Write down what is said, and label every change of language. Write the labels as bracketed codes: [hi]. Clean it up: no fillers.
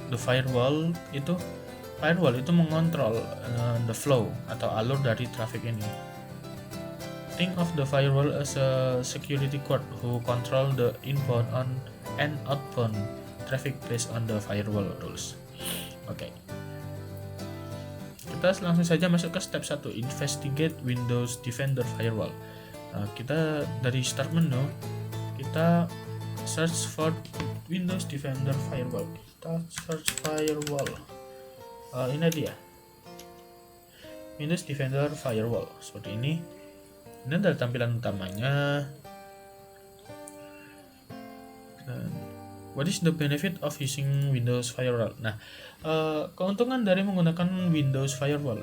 [id] The firewall itu mengontrol the flow atau alur dari traffic ini. [en] Think of the firewall as a security guard who control the inbound and outbound traffic based on the firewall rules. [id] Oke. Kita langsung saja masuk ke step 1, [en] investigate Windows Defender Firewall. [id] Nah, kita dari start menu, kita search for Windows Defender Firewall. Kita search firewall. Ini dia. Windows Defender Firewall seperti ini. Ini adalah tampilan utamanya. [en] Dan what is the benefit of using Windows Firewall? [id] Nah, keuntungan dari menggunakan Windows Firewall.